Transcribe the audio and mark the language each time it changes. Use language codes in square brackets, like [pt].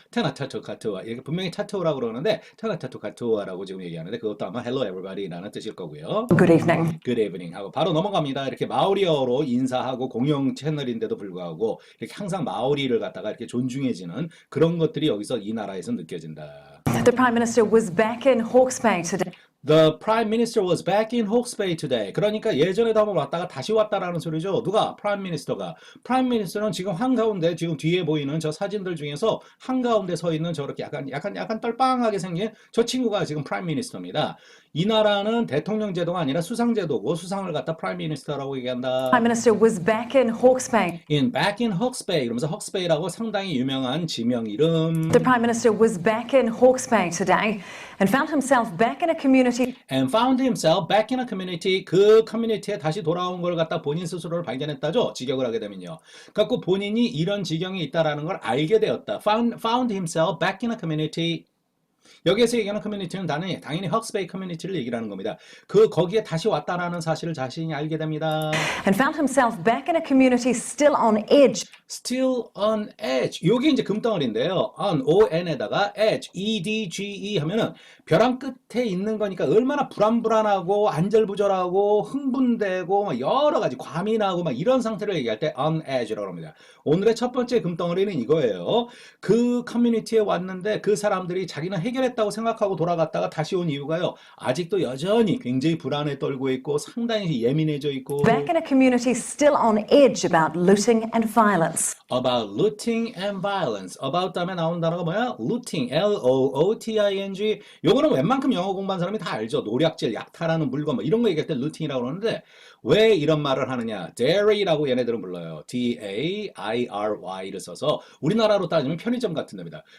[ko] 테나타토 카토아 이게 분명히 타토라고 그러는데 테나타토 카토아라고 지금 얘기하는데 그것도 아마 [en] Hello everybody [ko] 라는 뜻일 거고요. [en] good evening. Good evening [ko] 하고 바로 넘어갑니다. 이렇게 마오리어로 인사하고 공영 채널인데도 불구하고 이렇게 항상 마오리를 갖다가 이렇게 존중해지는 그런 것들이 여기서 이 나라에서 느껴진다. [en] The Prime Minister was back in Hawke's Bay today. The Prime Minister was back in Hawke's Bay today. [ko] 그러니까 예전에도 한번 왔다가 다시 왔다라는 소리죠. 누가? Prime Minister가. Prime Minister는 지금 한가운데 지금 뒤에 보이는 저 사진들 중에서 한가운데 서 있는 저렇게 약간 떨빵하게 생긴 저 친구가 지금 Prime Minister입니다. 이 나라는 대통령 제도가 아니라 수상 제도고 수상을 갖다 Prime Minister라고 얘기한다. [en] Prime Minister was back in Hawke's Bay. Back in Hawke's Bay [ko] 이러면서 Hawke's Bay라고 상당히 유명한 지명 이름. [en] The Prime Minister was back in Hawke's Bay today and found himself back in a community And found himself back in a community. [ko] 그 커뮤니티에 다시 돌아온 걸 갖다 본인 스스로를 발견했다죠. 직역을 하게 되면요. 그래서 본인이 이런 지경에 있다라는 걸 알게 되었다. [en] Found himself back in a community. [ko] 여기에서 얘기하는 커뮤니티는 당연히 헉스베이 커뮤니티를 얘기를 하는 겁니다. 거기에 다시 왔다라는 사실을 자신이 알게 됩니다. [en] and found himself back in a community still on edge. Still on edge. [ko] 요게 이제 금덩어리인데요. on, on에다가 edge, edge 하면은 벼랑 끝에 있는 거니까 얼마나 불안불안하고 안절부절하고 흥분되고 막 여러 가지 과민하고 막 이런 상태를 얘기할 때 on edge라고 합니다. 오늘의 첫 번째 금덩어리는 이거예요. 그 커뮤니티에 왔는데 그 사람들이 자기는 해결했다고 생각하고 돌아갔다가 다시 온 이유가요. 아직도 여전히 굉장히 불안에 떨고 있고 상당히 예민해져 있고 [en] Back in a community still on edge about looting and violence. about looting and violence. [ko] about 다음에 나온 단어가 뭐야? [en] looting, L-O-O-T-I-N-G. [ko] 요거는 웬만큼 영어 공부한 사람이 다 알죠. 노략질, 약탈하는 물건 뭐 이런 거 얘기할 때 looting이라고 그러는데 왜 이런 말을 하느냐? dairy라고 얘네들은 불러요. D-A-I-R-Y를 써서 우리나라로 따지면 편의점 같은 데입니다.